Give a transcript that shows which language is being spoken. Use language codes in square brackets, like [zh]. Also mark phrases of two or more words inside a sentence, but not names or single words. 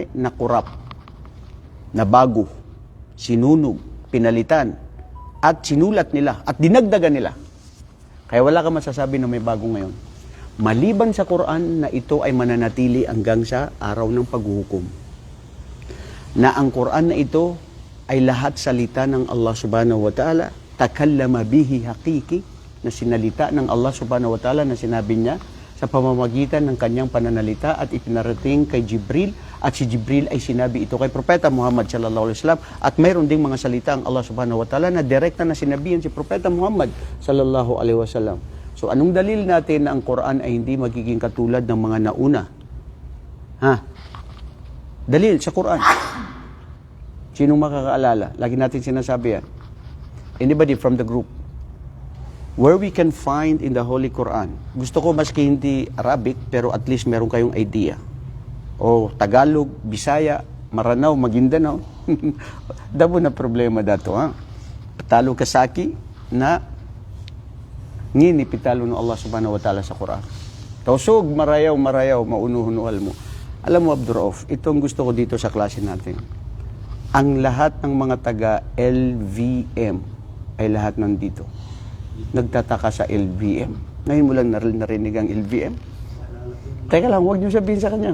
[tl] Nakurap, nabago, sinunog, pinalitan, at sinulat nila, at dinagdagan nila. Kaya wala ka masasabi na may bago ngayon. Maliban sa Quran na ito ay mananatili hanggang sa araw ng paghuhukom. Na ang Quran na ito ay lahat salita ng [ar] الله سبحانه وتعالى، تكلم به حقيقي, [tl] na sinalita ng [ar] الله سبحانه وتعالى [tl] na sinabi niya sa pamamagitan ng kanyang pananalita at ipinarating kay Jibril, at si Jibril ay sinabi ito kay Propeta Muhammad [ar] صلى الله عليه وسلم, [tl] at mayroon ding mga salita ang [ar] الله سبحانه وتعالى [tl] na direkta na sinabihan si Propeta Muhammad [ar] صلى الله عليه وسلم. [tl] So anong dalil natin na ang Quran ay hindi magiging katulad ng mga nauna? Dalil sa Quran. Sinong makakaalala? Lagi natin sinasabi yan. [en] Anybody from the group? Where we can find in the Holy Quran. [tl] Gusto ko maski hindi Arabic, pero [en] at least [tl] meron kayong idea. O Tagalog, Bisaya, Maranao, Maguindanao. [mrw] Dabo na problema dato, ha? Patalo kasaki na ngini pitalo ng [ar] الله سبحانه وتعالى [mrw] sa Quran. [tsg] Tausog, marayaw, maunuhunuhal mo. [tl] Alam mo, Abdurrauf, itong gusto ko dito sa klase natin. Ang lahat ng mga taga LVM ay lahat nandito. Nagtataka sa LVM. Ngayon mo lang narinig ang LVM? Teka lang, huwag niyo sabihin sa kanya.